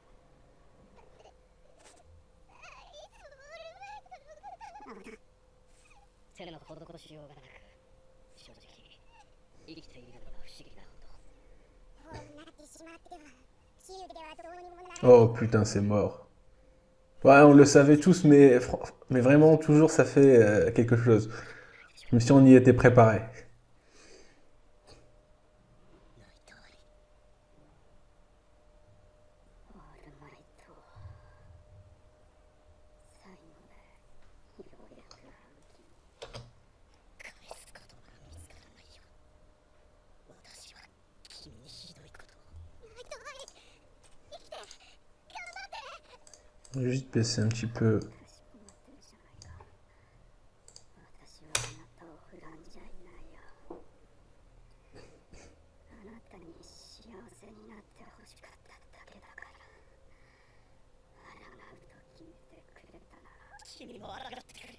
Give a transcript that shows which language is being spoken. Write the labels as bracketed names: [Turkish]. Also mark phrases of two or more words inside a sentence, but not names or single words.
[Japanese] だっていつもオールマイトのことだ。手の施しようがなく、正直生きているのが不思議なほど。こうなってしまってはシールではどうにもならない。 [French] Oh putain, c'est mort. Ouais, on le savait tous, mais vraiment, toujours, ça fait quelque chose. Comme si on y était préparé. [Japanese] オールマイト、最後でようやく返すことが見つからないよ。私は君にひどいことを。マイト、生きて頑張って。 [French] Je vais juste baisser un petit peu. [Japanese] 私はあなたを恨んじゃいないよ。あなたに幸せになってほしかっただけだから。抗うと決めてくれたなら君も抗ってくれ。